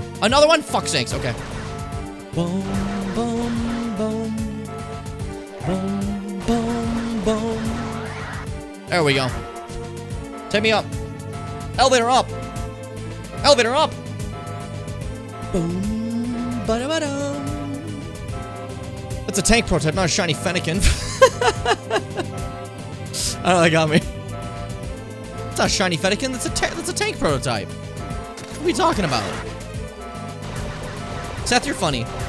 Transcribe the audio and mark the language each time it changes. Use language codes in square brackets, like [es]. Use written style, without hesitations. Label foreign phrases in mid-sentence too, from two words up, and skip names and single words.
[en] Another one? Fuck sakes. Okay. Boom, boom, boom. Boom, boom, boom. There we go. Take me up. Elevator up. Elevator up. Boom, ba-da-ba-da. That's a tank prototype, not a shiny Fennekin. Oh, that got me. It's not a shiny Fennekin. That's a tank prototype. What are we talking about? Seth, you're funny.